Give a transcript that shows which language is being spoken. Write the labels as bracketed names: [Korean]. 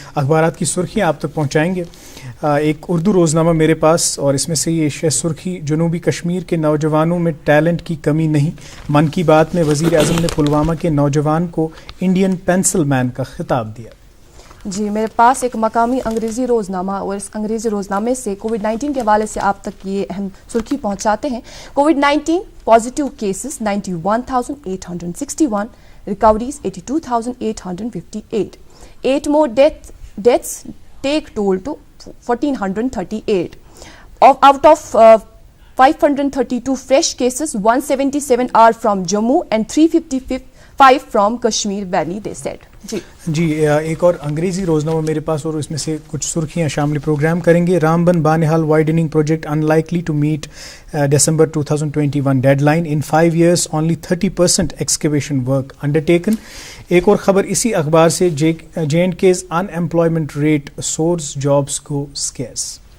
[Hindi] अखबारात की सुर्खियाँ आप तक पहुँचाएंगे। एक उर्दू रोज़नामा मेरे पास, और इसमें से ये सुर्खी, जनूबी कश्मीर के नौजवानों में टैलेंट की कमी नहीं। मन की बात में वज़ीर आज़म ने पुलवामा के नौजवान को इंडियन पेंसिल मैन का खिताब दिया। जी, मेरे पास एक मकामी अंग्रेज़ी रोज़नामा, और इस अंग्रेज़ी रोज़नामे से कोविड-19 के हवाले से आप तक ये अहम सुर्खी पहुंचाते हैं। [English] Covid positive cases 91,861, recoveries 82,858, 8 more deaths take toll to 1,438. Out of 532 fresh cases, 177 are from Jammu and 355 from Kashmir Valley, they said. [Hindi] जी एक और अंग्रेजी रोजनामा मेरे पास, और इसमें से कुछ सुर्खियां शामिल प्रोग्राम करेंगे। [English] Ramban Banihal widening project unlikely to meet December 2021 deadline. In 5 years only 30% excavation work undertaken. एक और खबर इसी अखबार से, J&K's unemployment rate soars, jobs को स्केर्स।